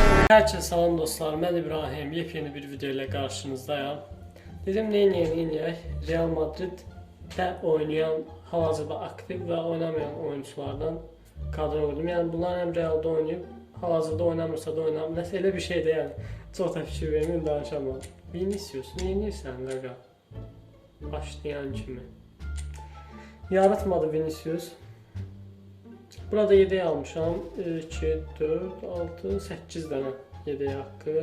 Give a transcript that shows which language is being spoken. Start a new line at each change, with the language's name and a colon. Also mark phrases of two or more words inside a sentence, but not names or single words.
Turkish: Herkese salam dostlar, ben İbrahim. Yepyeni bir video ile karşınızdayım.
Azerbaijani: Dedim neyniyək?
Turkish: Real Madrid'de oynayan, hal-hazırda aktif ve oynamayan oyunculardan kadro qurdum.
Azerbaijani: Yəni bunlar hem Real'da oynayıb, hal-hazırda oynamırsa da oynamır. Nəsə elə bir şeydir yəni. Çox da fikir verməyim, danışamam. Vinicius, neynirsən qaqa? Başlayan kimi. Yaratmadı Vinicius. Burada yedek almışam. 2, 4, 6, 8 dənə yedek haqqı.